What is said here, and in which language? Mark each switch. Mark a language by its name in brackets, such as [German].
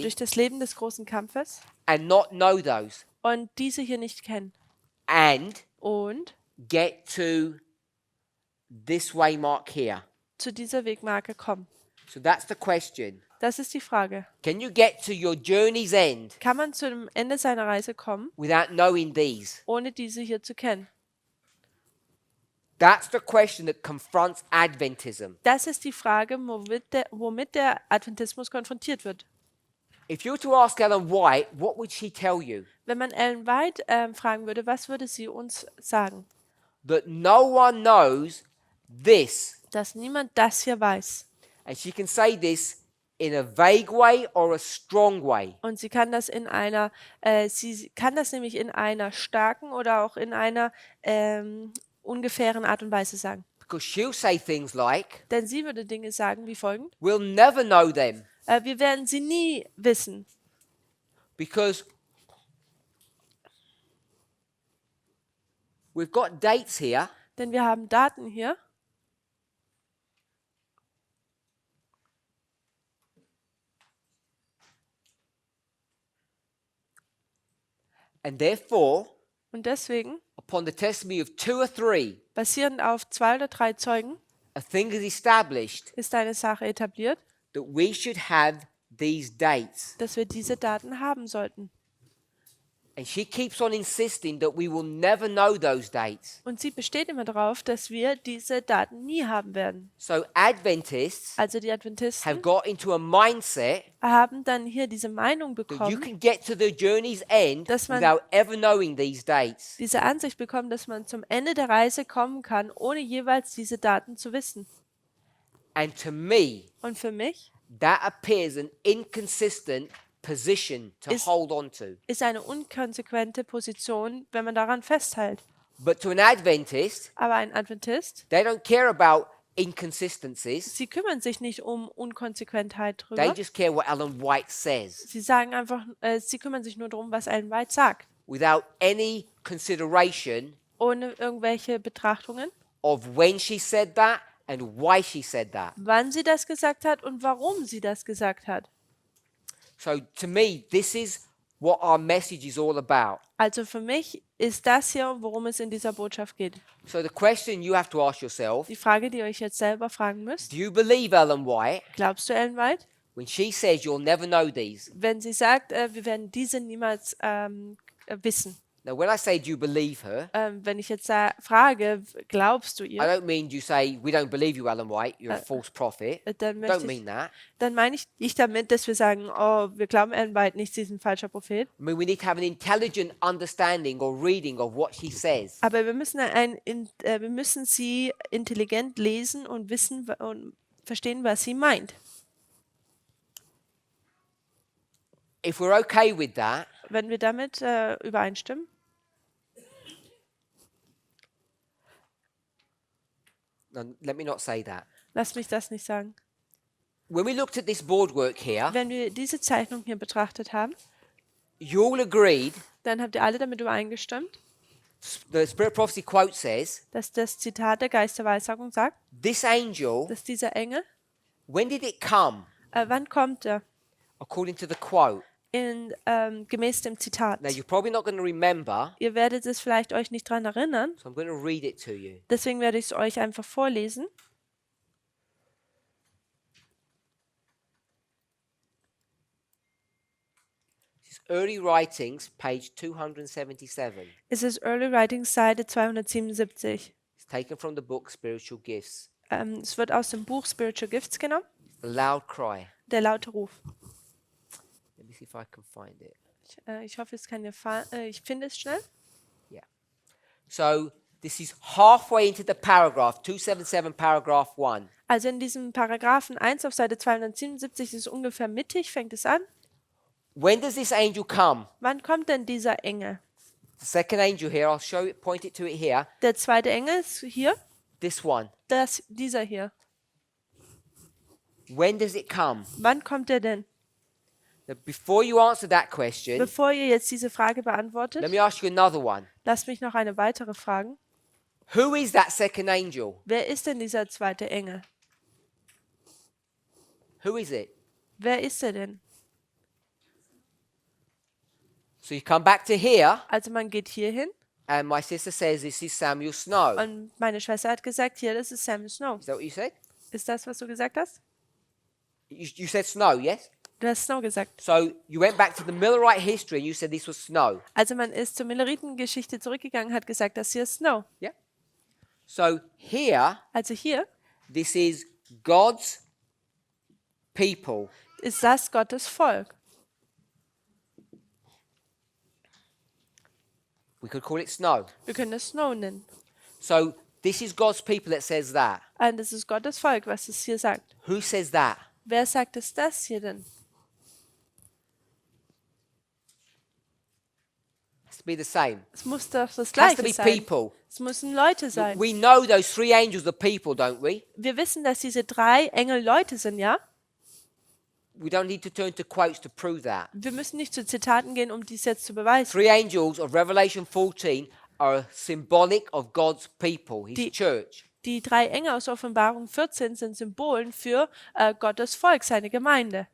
[German] durch das Leben des großen Kampfes [English] and not know those, [German] und diese hier nicht kennen. [English] and [German] Und [English] get to this waymark here? [German] zu dieser Wegmarke kommen. [English] So that's the question. [German] Das ist die Frage. [English] Can you get to your journey's end [German] Kann man zu dem Ende seiner Reise kommen, [English] without knowing these? [German] ohne diese hier zu kennen? [English] That's the question that confronts Adventism. [German] Das ist die Frage, womit der Adventismus konfrontiert wird. [English] If you were to ask Ellen White, what would she tell you? [German] Wenn man Ellen White fragen würde, was würde sie uns sagen? [English] That no one knows this. [German] Dass niemand das hier weiß. [English] And she can say this in a vague way or a strong way. [German] Und sie kann das sie kann das nämlich in einer starken oder auch in einer ungefähren Art und Weise sagen. [English] Because she'll say things like, [German] Denn sie würde Dinge sagen wie folgend. [English] we'll never know them. [German] Wir werden sie nie wissen. [English] Because we've got dates here. [German] Denn wir haben Daten hier. [English] And therefore, [German] Und deswegen, [English] upon the testimony of 2 or 3, [German] basierend auf 2 oder 3 Zeugen, [English] a thing is established [German] ist eine Sache etabliert, [English] that we should have these dates. [German] dass wir diese Daten haben sollten. [English] And she keeps on insisting that we will never know those dates. [German] Und sie besteht immer darauf, dass wir diese Daten nie haben werden. [English] So Adventists [German] Also die [English] have [German] Adventisten [English] got into a mindset [German] haben dann hier diese Meinung [English] that you [German] bekommen, [English] can get to the journey's end [German] Dass man- [English] without ever knowing these dates. [German] diese Ansicht bekommen, dass man zum Ende der Reise kommen kann, ohne jeweils diese Daten zu wissen. [English] And to me, [German] Und für mich [English] that appears an inconsistent position to [German] Is- [English] hold on to. [German] ist eine unkonsequente Position, wenn man daran festhält. [English] But to an Adventist, [German] Aber ein Adventist, [English] they don't care about inconsistencies. [German] Sie kümmern sich nicht um Unkonsequentheit [English] They [German] drüber. [English] just care what Ellen White says [German] Sie sagen einfach, sie kümmern sich nur darum, was Ellen White sagt, [English] without any consideration [German] ohne irgendwelche Betrachtungen, [English] of when she said that and why she said that. [German] wann sie das gesagt hat und warum sie das gesagt hat. [English] So to me, this is what our message is all about. [German] Also für mich ist das hier, worum es in dieser Botschaft geht. [English] So the question you have to ask yourself, [German] Die Frage, die ihr euch jetzt selber fragen müsst: [English] do you believe Ellen White [German] Glaubst du Ellen White? [English] when she says you'll never know these? [German] Wenn sie sagt, wir werden diese niemals wissen. [English] Now, when I say do you believe her, [German] Wenn ich jetzt frage, glaubst du [English] I [German] ihr? [English] don't mean you say we don't believe you, Ellen White. You're a false prophet. [German] Dann [English] Don't [German] möchte ich, [English] mean that. [German] dann meine ich nicht damit, dass wir sagen, oh, wir glauben Ellen White nicht, sie ist ein falscher Prophet. [English] I mean we need to have an intelligent understanding or reading of what she says. [German] Aber wir müssen sie intelligent lesen und wissen und verstehen, was sie meint. [English] If we're okay with that, [German] Wenn wir damit übereinstimmen, [English] no, let me not say that. [German] lass mich das nicht sagen. [English] When we looked at this boardwork here, [German] Wenn wir diese Zeichnung hier betrachtet haben, [English] you all agreed. [German] dann habt ihr alle damit übereingestimmt, [English] The Spirit of Prophecy quote says, [German] dass das Zitat der Geist der Weissagung sagt, [English] this angel, [German] dass dieser Engel, [English] when did it come? [German] wann kommt er? [English] According to the quote. [German] Gemäß dem Zitat. [English] Now, you're probably not going to remember, [German] Ihr werdet es vielleicht euch nicht dran erinnern, [English] so I'm going to read it to you. [German] deswegen werde ich es euch einfach vorlesen. [English] This is Early Writings, page 277. [German] Es ist Early Writings, Seite 277. [English] It's taken from the book Spiritual Gifts. [German] Es wird aus dem Buch Spiritual Gifts genommen, [English] The loud cry. [German] der laute Ruf. [English] Let me see if I can find it. [German] Ich hoffe, es kann dir ich finde es schnell. [English] Yeah. So this is halfway into the paragraph, 277, paragraph 1. [German] Also in diesem Paragraphen 1 auf Seite 277 ist es ungefähr mittig, fängt es an. [English] When does this angel come? [German] Wann kommt denn dieser Engel? [English] The second angel here, I'll show it, point it to it here. [German] Der zweite Engel ist hier, [English] This one. [German] dieser hier. [English] When does it come? [German] Wann kommt er denn? [English] Now, before you answer that question, [German] Bevor ihr jetzt diese Frage beantwortet, [English] let me ask you another one. [German] lasst mich noch eine weitere fragen. [English] Who is that second angel? [German] Wer ist denn dieser zweite Engel? [English] Who is it? [German] Wer ist er denn? [English] So you come back to here, [German] Also man geht hier hin [English] and my sister says this is Samuel Snow. [German] und meine Schwester hat gesagt, hier, das ist Samuel Snow. [English] Is that what you said? [German] Ist das, was du gesagt hast? [English] You said Snow, yes? [German] Du hast Snow gesagt. [English] So you went back to the Millerite history and you said this was Snow. [German] Also man ist zur Milleritengeschichte zurückgegangen, hat gesagt, das hier ist Snow. [English] Yeah? So here, [German] Also hier [English] this is God's people. [German] ist das Gottes Volk. [English] We could call it Snow. [German] Wir können es Snow nennen. [English] So this is God's people that says that. [German] Und das ist Gottes Volk, was es hier sagt. [English] Who says that? [German] Wer sagt es das hier denn? [English] Has to be the same. [German] Es muss doch das [English] Has to [German] Gleiche [English] be [German] sein. [English] people. [German] Es müssen Leute sein. [English] We know those three angels are people, don't we? [German] Wir wissen, dass diese drei Engel Leute sind, ja? [English] We don't need to turn to quotes to prove that. [German] Wir müssen nicht zu Zitaten gehen, um dies jetzt zu beweisen. [English] Three angels of Revelation 14 are symbolic of God's people, His [German] Die- [English] church. [German] Die drei Engel aus Offenbarung 14 sind Symbolen für Gottes Volk, seine Gemeinde.